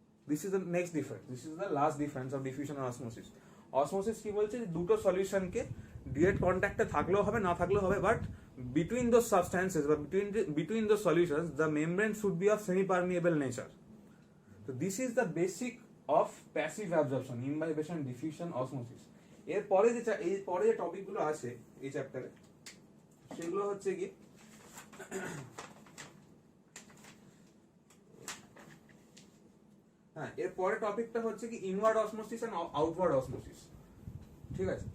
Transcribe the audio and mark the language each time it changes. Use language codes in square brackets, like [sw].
[en] this is the next difference, this is the last difference of diffusion [bn] আর osmosis. Osmosis কি বলছে, দুটো সলিউশনকে direct কন্ট্যাক্টে থাকলেও হবে, না থাকলেও হবে, বাট [en] between those substances বা between those solutions the membrane should be of semi permeable nature. So this is the basic of passive absorption, imbibition, diffusion, osmosis. [bn] এর পরে যে টপিক গুলো আছে এই চ্যাপ্টারে সেগুলো হচ্ছে কি হ্যাঁ, এর পরে টপিকটা হচ্ছে কি inward osmosis and outward osmosis, ঠিক আছে।